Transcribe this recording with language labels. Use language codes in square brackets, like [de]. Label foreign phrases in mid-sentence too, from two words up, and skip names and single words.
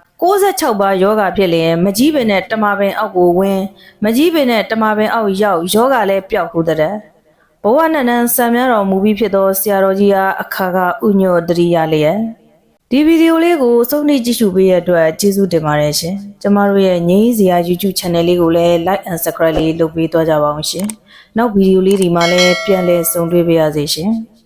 [my] 66 ပါးယောဂဖြစ်လျင်မကြီးပင်နဲ့တမပင်အောက်ကိုဝင်မကြီးပင်နဲ့တမပင်အောက်ရောက်ယောဂလည်းပျောက်ဟုတဲ့ဘဝနဲ့နန်းဆံများတော်မူပြီးဖြစ်သောဆရာတော်ကြီးအားအခါကဥညွတ်တရိယာလျက်တဒီဗီဒီယိုလေးကိုစုံနေကြည့်ရှုပေးရတဲ့အတွက်ကျေးဇူးတင်ပါတယ်ရှင်ကျမတို့ရဲ့ငြိမ်းစရာ YouTube channel လေးကိုလည်း [en] like and subscribe [my] လေးလုပ်ပေးသွားကြပါအောင်ရှင်နောက်ဗီဒီယိုလေးဒီမှာလည်းပြန်လည်ဆုံတွေ့ပါရစေရှင်